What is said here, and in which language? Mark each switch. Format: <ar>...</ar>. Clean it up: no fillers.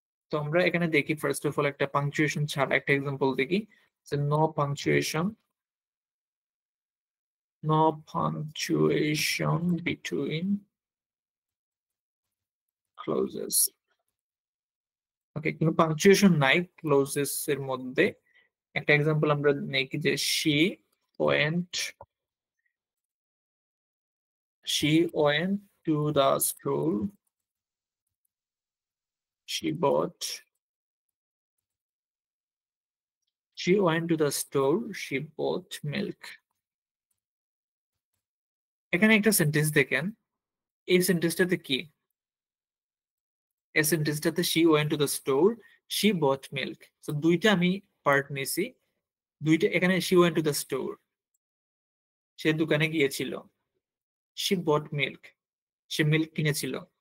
<bn>তো আমরা এখানে দেখি ফার্স্ট অফ অল একটা পাংচুয়েশন ছাড়া একটা এক্সাম্পল দেখি, যে no punctuation, no punctuation between clauses. ওকে, কোনো পাংচুয়েশন নাই ক্লোজেস এর মধ্যে। একটা এক্সাম্পল আমরা নেই কি, যে went</bn> <en>she went to the school, she bought, she went to the store, she bought milk.</en> <bn>এখানে একটা সেন্টেন্স দেখেন, এই সেন্টেন্সটাতে কি, এই সেন্টেন্সটাতে</bn> <en>she went to the store, she bought milk।</en> <bn>তো দুইটা আমি পার্ট নিছি, দুইটা এখানে</bn> <en>she went to the store,</en> <bn>সে দোকানে গিয়েছিল,</bn> <en>she bought milk,</en> <bn>say milk কিনেছিল।</bn>